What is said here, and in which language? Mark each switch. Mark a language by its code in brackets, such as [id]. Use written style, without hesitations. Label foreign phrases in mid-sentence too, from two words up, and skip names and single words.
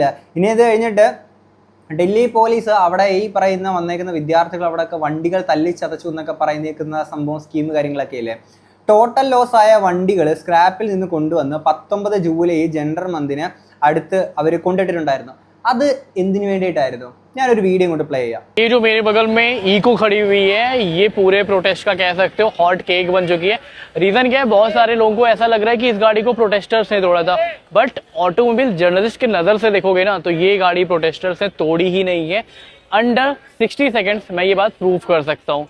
[ml] ഇനി ഇത് കഴിഞ്ഞിട്ട് ഡൽഹി പോലീസ് അവിടെ ഈ പറയുന്ന വന്നേക്കുന്ന വിദ്യാർത്ഥികൾ അവിടെയൊക്കെ വണ്ടികൾ തല്ലിച്ചതച്ചു എന്നൊക്കെ പറയുന്നേക്കുന്ന സംഭവം സ്കീം കാര്യങ്ങളൊക്കെ ഇല്ലേ. [en] total loss [ml] ആയ വണ്ടികൾ സ്ക്രാപ്പിൽ നിന്ന് കൊണ്ടുവന്ന് 19 ജൂലൈ ജന്തർ മന്ദിന് അടുത്ത് അവർ കൊണ്ടിട്ടിട്ടുണ്ടായിരുന്നു. അത് എന്തിനു വേണ്ടിയിട്ടായിരുന്നു? ഞാനൊരു വീഡിയോ കൊണ്ട് പ്ലേ ചെയ്യാം. [hi] ये जो मेरे बगल में इको खड़ी हुई है, ये पूरे प्रोटेस्ट का कह सकते हो [en] hot cake [hi] बन चुकी है. रीजन क्या है, बहुत सारे लोगों को ऐसा लग रहा है कि इस गाड़ी को प्रोटेस्टर्स ने तोड़ा था, बट [en] automobile journalist [hi] के नजर से देखोगे ना तो ये गाड़ी प्रोटेस्टर्स ने तोड़ी ही नहीं है. [en] under 60 seconds [hi] मैं ये बात प्रूव कर सकता हूँ.